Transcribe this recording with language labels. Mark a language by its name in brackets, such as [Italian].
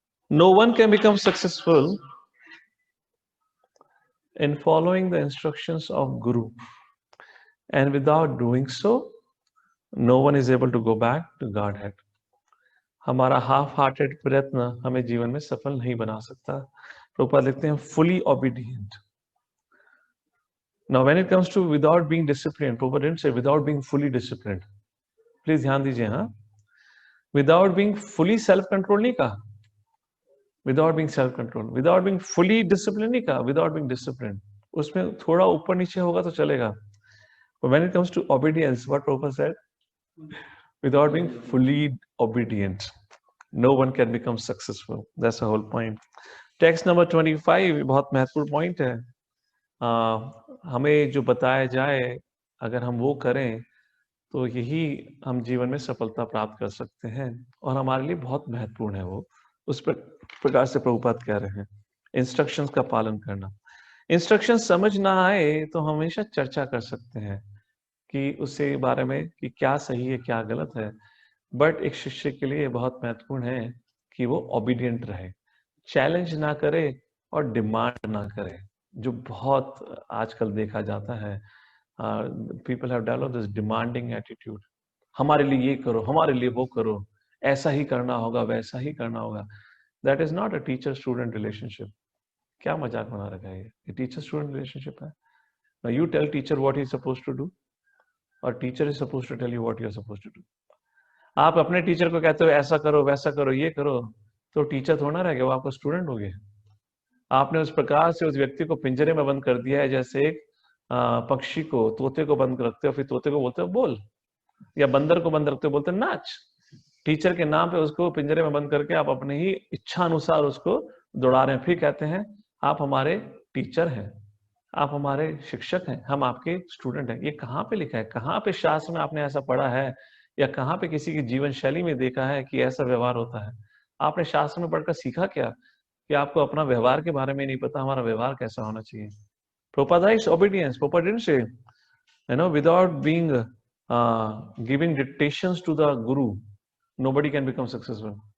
[English] No one can become successful in following the instructions of Guru, and without doing so, no one is able to go back to Godhead. [Hindi] हमारा half hearted प्रयत्न हमें जीवन में सफल नहीं बना सकता। प्रभुपाद लिखते हैं [English] fully obedient. Now when it comes to without being disciplined, Prabhupada didn't say without being fully disciplined. Please [Hindi] ध्यान दीजिए, हाँ, [English] without being fully self control [Hindi] नहीं कहा, [English] without being self control, without being fully disciplined नहीं कहा, without being disciplined. [Hindi] उसमें थोड़ा ऊपर नीचे होगा तो चलेगा. [English] But when it comes to obedience, what Prabhupada said, without being fully obedient, no one can become successful. That's the whole point. Text number 25 [Hindi] बहुत महत्वपूर्ण point है. हमें जो बताया जाए अगर हम वो करें तो यही हम जीवन में सफलता प्राप्त कर सकते हैं, और हमारे लिए बहुत महत्वपूर्ण है वो. उस प्रकार से प्रभुपाद कह रहे हैं इंस्ट्रक्शंस का पालन करना. इंस्ट्रक्शन समझ ना आए तो हम हमेशा चर्चा कर सकते हैं कि उससे बारे में कि क्या सही है क्या गलत है, बट एक शिष्य के लिए बहुत महत्वपूर्ण है कि वो ओबीडियंट रहे, चैलेंज ना करे और डिमांड ना करे, जो बहुत आजकल देखा जाता है. [English] People have developed this demanding attitude. [Hindi] हमारे लिए ये करो, हमारे लिए वो करो, ऐसा ही करना होगा, वैसा ही करना होगा. [English] That is not a teacher student relationship. [Hindi] क्या मजाक बना रखा है ये टीचर स्टूडेंट रिलेशनशिप है. [English] Now you tell teacher what he is supposed to do, or teacher is supposed to tell you what you are supposed to do. [Hindi] आप अपने teacher को कहते हो ऐसा करो, वैसा करो, ये करो, तो टीचर थोड़ा रह गया, वो आपका स्टूडेंट हो गया. आपने उस प्रकार से उस व्यक्ति को पिंजरे में बंद कर दिया है, जैसे एक पक्षी को, तोते को बंद रखते हो, फिर तोते को बोलते हो बोल, या बंदर को बंद रखते हो बोलते हो नाच. टीचर के नाम पे उसको पिंजरे में बंद करके आप अपने ही इच्छा अनुसार उसको दौड़ा रहे हैं. फिर कहते हैं आप हमारे टीचर हैं, आप हमारे शिक्षक हैं, हम आपके स्टूडेंट हैं. ये कहाँ पे लिखा है? कहाँ पे शास्त्र में आपने ऐसा पढ़ा है, या कहाँ पे किसी की जीवन शैली में देखा है कि ऐसा व्यवहार होता है? आपने शास्त्र में पढ़कर सीखा क्या कि आपको अपना व्यवहार के बारे में नहीं पता, हमारा व्यवहार कैसा होना चाहिए? [English] Prabhupada is obedience. Prabhupada didn't say, without being giving dictations to the guru, nobody can become successful.